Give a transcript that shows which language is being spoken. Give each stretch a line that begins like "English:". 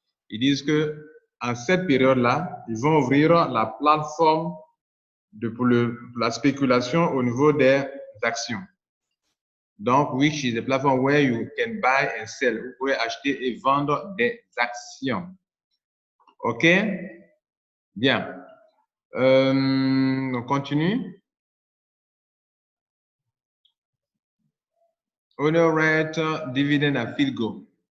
French: Ils disent que à cette période-là, ils vont ouvrir la plateforme pour la spéculation au niveau des actions.
English: Donc, which is a platform where you can buy and sell.
French: Vous pouvez acheter et vendre des actions. OK? Bien. On continue.
English: Owner rate dividend AffiliGo.